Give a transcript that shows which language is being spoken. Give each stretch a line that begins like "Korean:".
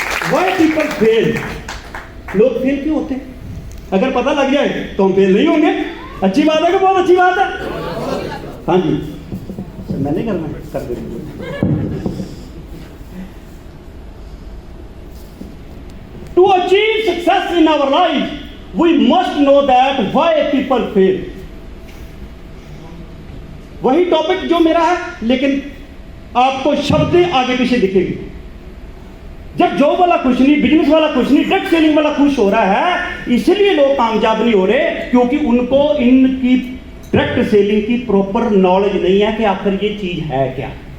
English: Why people fail?
Hindi: लोग fail क्यों होते हैं? अगर पता लग जाए तो हम फेल नहीं होंगे। अच्छी बात है कि बहुत अच्छी बात है? हाँ जी, मैंने करना है, कर देंगे।
English: To achieve success in our life, we must know that why people fail.
Hindi: वही टॉपिक जो मेरा है, लेकिन आपको शब्द आगे पीछे दिखेंगे। जब जॉब वाला खुश नहीं, बिजनेस वाला खुश नहीं, डायरेक्ट सेलिंग वाला खुश हो रहा है, इसलिए लोग कामयाब नहीं हो रहे, क्योंकि उनको इनकी डायरेक्ट सेलिंग की प्रॉपर नॉलेज नहीं है कि आखिर ये चीज है क्या।